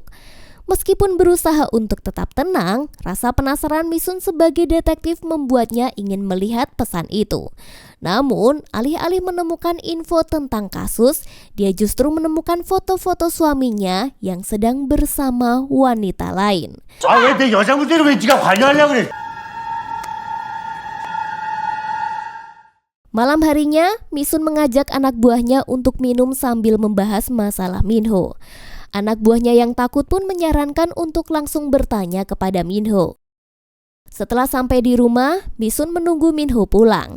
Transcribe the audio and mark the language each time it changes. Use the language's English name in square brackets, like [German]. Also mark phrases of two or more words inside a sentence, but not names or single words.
[Indonesian] Meskipun berusaha untuk tetap tenang, rasa penasaran Misun sebagai detektif membuatnya ingin melihat pesan itu. Namun, alih-alih menemukan info tentang kasus, dia justru menemukan foto-foto suaminya yang sedang bersama wanita lain. [Korean] 왜 내 여자분들을 왜 네가 관여하려고 그래? [Indonesian] Malam harinya, Misun mengajak anak buahnya untuk minum sambil membahas masalah Minho. Anak buahnya yang takut pun menyarankan untuk langsung bertanya kepada Minho. Setelah sampai di rumah, Misun menunggu Minho pulang.